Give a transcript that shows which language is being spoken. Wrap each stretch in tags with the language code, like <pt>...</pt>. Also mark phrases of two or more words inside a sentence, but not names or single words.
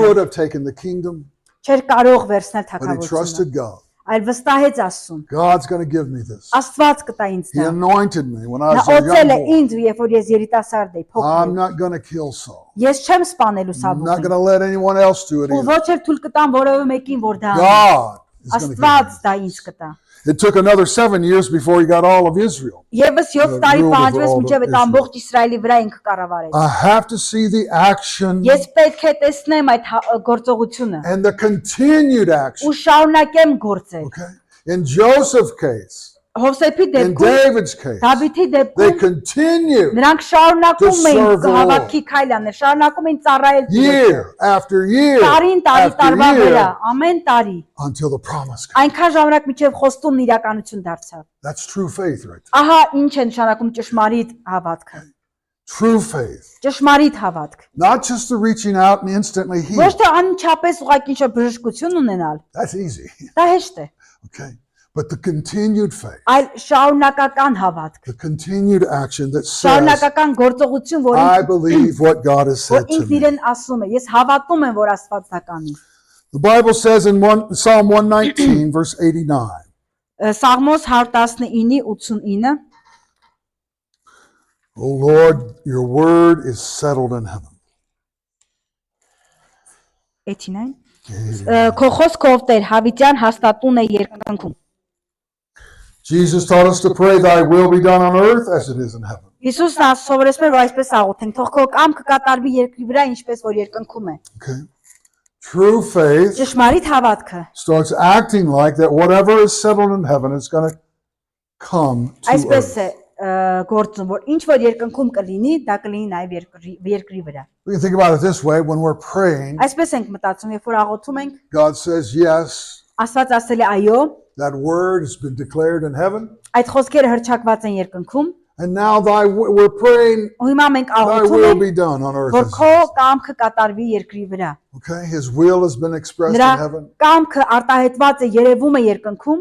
<en>could have taken the kingdom,</en> <hy>Չէր կարող վերցնել</hy> <en>but he</en> <hy>թագավորությունը։</hy> <en>trusted God.</en> <hy>Այլ վստահեց Աստծուն։</hy> <en>God's going to give me this.</en> <hy>Աստված կտա ինձ</hy> <en>He</en> <hy>դա։</hy> <en>anointed me when I</en> <hy>Նա</hy> <en>was a young</en> <hy>օծել է</hy> <en>boy.</en> <hy>ինձ, երբ որ ես երիտասարդ էի,</hy> <en>I'm</en> <hy>փոքր։</hy> <en>not going to kill Saul.</en> <hy>Ես չեմ սպանելու</hy> <en>I'm not</en> <hy>Սավուղին։</hy> <en>going to let anyone else do it</en> <hy>Ու</hy> <en>either.</en> <hy>ոչ էլ թույլ կտամ որևէ մեկին, որ դա անի։</hy> <en>God is going to give</en> <hy>Աստված</hy> <en>me.</en> <hy>դա ինձ կտա։</hy> <en>It took another 7 years before he got all of Israel.</en> <hy>Եվս 7 տարի</hy> <en>ruled over</en> <hy>պահանջվեց,</hy> <en>all</en> <hy>մինչև</hy> <en>of</en> <hy>այդ ամբողջ Իսրայելի վրա ինքը կառավարեց։</hy> <en>I have to see the action</en> <hy>Ես պետք է տեսնեմ այդ գործողությունը</hy> <en>and the continued action.</en> <hy>ու շարունակեմ գործել։</hy> <en>Okay? In Joseph's case,</en> <hy>Հովսեփի</hy> <en>in</en> <hy>դեպքում,</hy> <en>David's case,</en> <hy>Դավիթի</hy> <en>they</en> <hy>դեպքում</hy> <en>continue</en> <hy>նրանք շարունակում</hy> <en>to</en> <hy>էին</hy> <en>serve the</en> <hy>հավատքի քայլ անել, շարունակում էին ծառայել Տիրոջը։</hy> <en>year after year</en> <hy>Տարին տարի</hy> <en>after</en> <hy>տարվա վրա,</hy> <en>year</en> <hy>ամեն տարի,</hy> <en>until the promise comes.</en> <hy>այնքան ժամանակ մինչև խոստումն իրականություն դարձավ։</hy> <en>That's true faith right there.</en> <hy>Ահա ինչ է նշանակում ճշմարիտ հավատքը։</hy> <en>True faith.</en> <hy>Ճշմարիտ հավատք։</hy> <en>Not just the reaching out and instantly</en> <hy>Ոչ</hy> <en>heal.</en> <hy>թե անմիջապես ուղղակի ինչ-որ բժշկություն ունենալ,</hy> <en>That's easy.</en> <hy>դա հեշտ է,</hy> <en>Okay? But the continued faith,</en> <hy>այլ շարունակական հավատք,</hy> <en>the continued action that says,</en> <hy>շարունակական գործողություն, որ</hy> <en>I believe what God has</en> <hy>որ</hy> <en>said to</en> <hy>ինքն</hy> <en>me.</en> <hy>իրեն ասում է, ես հավատում եմ, որ Աստված դա կանի։</hy> <en>The Bible says in Psalm 119, verse 89,</en> <hy>Սաղմոս 119:89</hy> <en>O Lord, your word is settled in heaven.</en> <hy>89 Քո խոսքով Տեր հավիտյան հաստատուն է երկնքում։</hy> <en>Jesus taught us to pray, thy will be done on earth as it is in heaven.</en> <hy>Հիսուսն ասովորեցնում էր, որ այսպես աղոթենք, թող քո կամքը կատարվի երկրի վրա, ինչպես որ երկնքում է։</hy> <en>Okay? True faith</en> <hy>Ճշմարիտ հավատքը</hy> <en>starts acting like that whatever is settled in heaven is going to come to</en> <hy>այսպես</hy> <en>earth.</en> <hy>է գործում, որ ինչ որ երկնքում կլինի, դա կլինի նաև երկրի վրա։</hy> <en>We can think about it this way, when we're praying,</en> <hy>Այսպես ենք մտածում, երբ որ աղոթում ենք,</hy> <en>God says, yes,</en> <hy>Աստված ասել է այո,</hy> <en>that word has been declared in heaven.</en> <hy>այդ խոսքերը հրճակված են երկնքում,</hy> <en>And now we're praying,</en> <hy>ու հիմա մենք</hy> <en>thy</en> <hy>աղոթում</hy> <en>will</en> <hy>ենք,</hy> <en>be done on earth</en> <hy>որ</hy> <en>as</en> <hy>քո</hy> <en>it is.</en> <hy>կամքը կատարվի երկրի վրա։</hy> <en>Okay, his will has been expressed</en> <hy>Նրա</hy> <en>in heaven.</en> <hy>կամքը արտահայտված է, երևում է երկնքում,</hy>